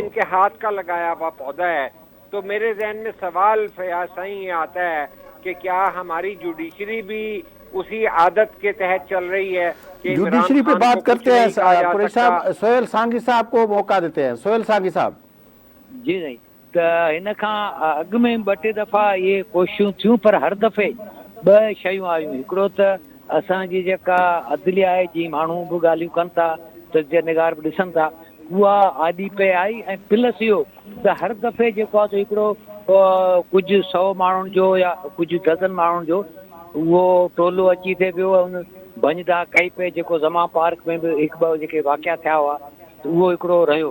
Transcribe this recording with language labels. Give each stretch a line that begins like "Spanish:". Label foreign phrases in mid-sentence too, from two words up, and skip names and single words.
Urdu: ان کے ہاتھ کا لگایا ہوا پودا ہے. تو میرے ذہن میں سوال فیاض صاحب یہ آتا ہے کہ کیا ہماری جوڈیشری بھی اسی عادت کے تحت چل رہی ہے کہ عمران جوڈیشری پہ خان کو بات کچھ کرتے ہیں. نہیں کہا جا قریش سکتا؟ صاحب سہیل سانگی صاحب کو موقع دیتے ہیں. سہیل سانگی صاحب
Sindhi: جی نہیں त हिन खां अॻु में 2-3 दफ़ा इहे कोशिशूं थियूं, पर हर दफ़े 2 शयूं आयूं. हिकिड़ो त असांजी जेका अदलिया आहे, जीअं माण्हू बि ॻाल्हियूं कनि था, तजदीद निगार बि ॾिसनि था, उहा आॾी पे आई. ऐं प्लस इहो त हर दफ़े जेको आहे हिकिड़ो कुझु 100 माण्हुनि जो या कुझु डज़न माण्हुनि जो उहो टोलो अची थिए पियो, उन भंजदा कई पे जेको ज़मा पार्क में बि 1-2 जेके वाक़िया थिया हुआ त उहो हिकिड़ो रहियो.